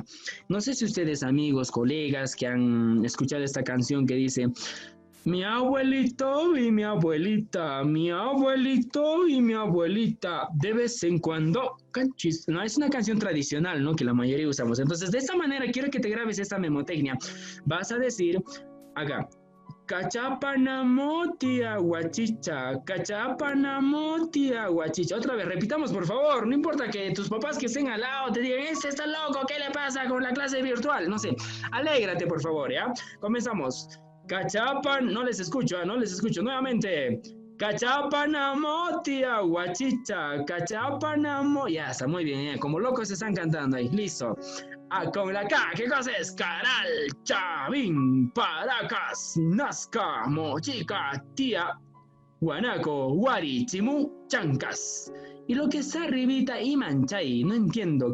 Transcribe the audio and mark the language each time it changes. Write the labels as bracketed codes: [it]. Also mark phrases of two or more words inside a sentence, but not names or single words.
[es] No sé si ustedes, amigos, colegas, que han escuchado esta canción que dice, mi abuelito y mi abuelita, mi abuelito y mi abuelita, de vez en cuando, canchis, no, es una canción tradicional, ¿no? Que la mayoría usamos, entonces de esta manera quiero que te grabes esta memotecnia, vas a decir, acá, Cachapanamoti aguachicha, cachapanamoti aguachicha. Otra vez, repitamos por favor, no importa que tus papás que estén al lado te digan, este está loco, ¿qué le pasa con la clase virtual? No sé, alégrate por favor, ¿ya? Comenzamos. Cachapan, no les escucho, nuevamente. Cachapanamoti aguachicha, cachapanamo. Ya está, muy bien, como locos se están cantando ahí, listo. Con la K, ¿qué cosa es? Caral, Chavín, Paracas, Nazca, Mochica, Tía, Guanaco, Guari, Chimú, Chancas. Y lo que está arribita, Imanchay, no entiendo.